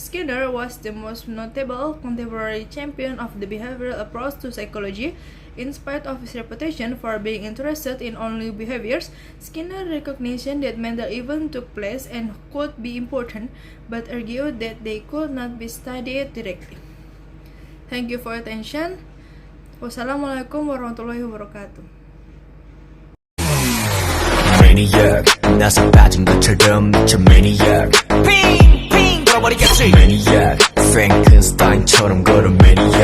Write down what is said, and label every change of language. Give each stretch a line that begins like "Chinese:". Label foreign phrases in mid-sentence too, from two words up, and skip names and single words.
English: Skinner was the most notable contemporary champion of the behavioral approach to psychology. In spite of his reputation for being interested in only behaviors, Skinner recognized that mental events took place and could be important, but argued that they could not be studied directly. Thank you for your attention.
Arabic: والسلام عليكم ورحمة الله وبركاته.
Korean: Maniac, 나서 빠진 것처럼 미쳐 maniac. 빙빙 돌아버리겠지. Maniac, Frankenstein처럼 걸어 maniac.